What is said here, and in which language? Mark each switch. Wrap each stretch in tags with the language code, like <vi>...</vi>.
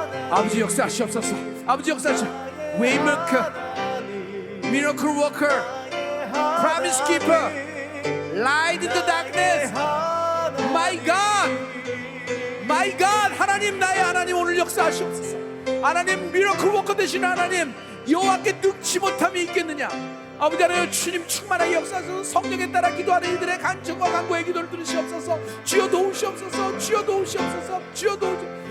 <ko>아버지 역사하시옵소서. 아버지 역사하시옵소서.</ko> <en>Waymaker, miracle worker, promise keeper, light in the darkness. My God, my God.</en> <ko>하나님, 나의 하나님 오늘 역사하시옵소서. 하나님, miracle worker 되시는 하나님, 여호와께 늙지 못함이 있겠느냐. 아버지 하나님, 주님 충만하게 역사하소서. 성령에 따라 기도하는 이들의 간청과 간구의 기도를 들으시옵소서. 주여 도우시옵소서. 주여 도우시옵소서. 주여 도우시옵소서.</ko>